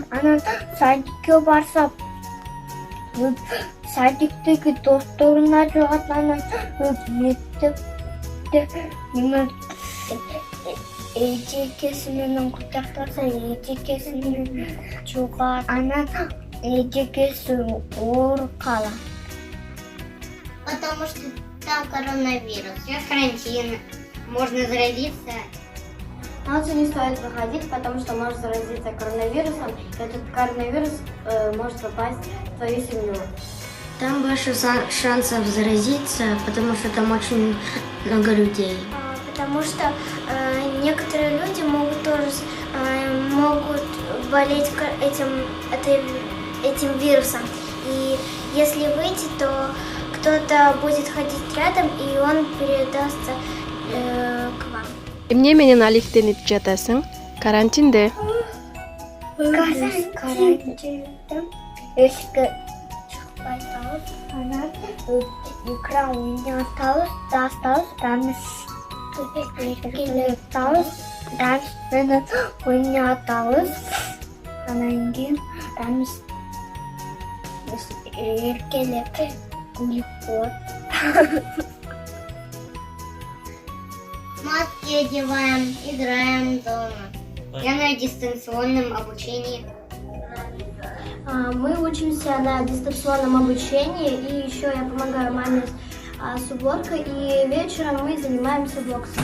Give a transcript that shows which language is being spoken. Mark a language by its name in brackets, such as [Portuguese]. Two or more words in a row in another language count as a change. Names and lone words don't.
[Kyrgyz] Анан садикке барса, садиктеги досторуна жугат. Анан мектепте эжекеси менен кутактаса, эжекеси менен жугат. Анан эжекеси оор калат. [Russian] Потому что там коронавирус, сейчас карантин, можно заразиться. На улицу не стоит выходить, потому что может заразиться коронавирусом. И этот коронавирус может попасть в твою семью. Там больше шансов заразиться, потому что там очень много людей. Потому что некоторые люди могут тоже болеть этим вирусом. И если выйти, то кто-то будет ходить рядом, и он передастся к вам. [Kyrgyz] Эмне менен алектенип жатасың? Карантинде. Карантинде эшикке байтабыз, анан экран ойнатабыз, дастабыз, дамыз эркелетабыз, дамыз менен ойнатабыз, анан кийин дамыз эркелеп күлүп коет. [Russian] Маски одеваем, играем дома. Я на дистанционном обучении. Мы учимся на дистанционном обучении, и еще я помогаю маме с уборкой, и вечером мы занимаемся боксом.